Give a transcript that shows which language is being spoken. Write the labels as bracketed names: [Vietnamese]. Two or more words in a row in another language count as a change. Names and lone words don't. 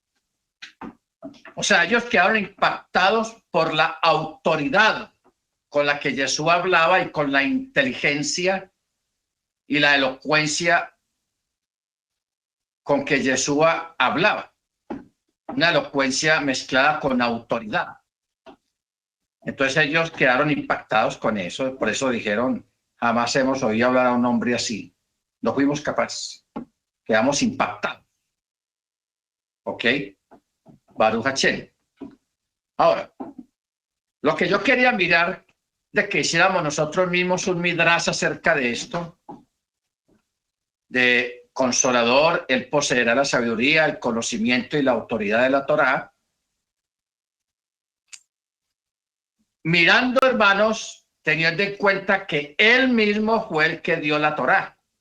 [Spanish] O sea, ellos quedaron impactados por la autoridad con la que Jesús hablaba y con la inteligencia y la elocuencia con que Yeshua hablaba. Una elocuencia mezclada con autoridad. Entonces ellos quedaron impactados con eso, por eso dijeron, jamás hemos oído hablar a un hombre así. No fuimos capaces, quedamos impactados. ¿Ok? [Hebrew] ברוך השם. [Spanish] Ahora, lo que yo quería mirar de que hiciéramos nosotros mismos un midrash acerca de esto, de Consolador, él poseerá la sabiduría, el conocimiento y la autoridad de la Torá. Mirando, hermanos, teniendo en cuenta que él mismo fue el que dio la Torá.